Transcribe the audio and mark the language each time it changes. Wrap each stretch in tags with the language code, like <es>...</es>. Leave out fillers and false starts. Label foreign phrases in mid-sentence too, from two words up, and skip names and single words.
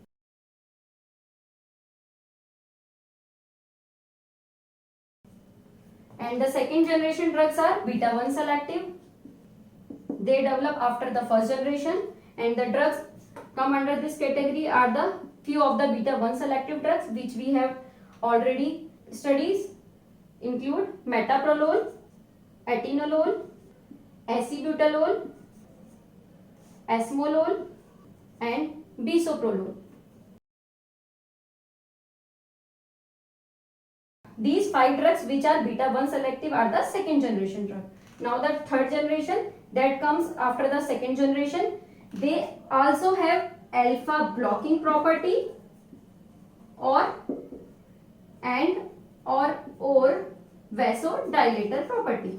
<en>And the second generation drugs are beta 1 selective. They develop after the first generation, and the drugs come under this category are the few of the beta 1 selective drugs which we have already studied, include metoprolol, atenolol, acebutolol, esmolol, and bisoprolol. These 5 drugs which are beta 1 selective are the second generation drug. Now the third generation that comes after the second generation, they also have alpha blocking property or vasodilator property.</en>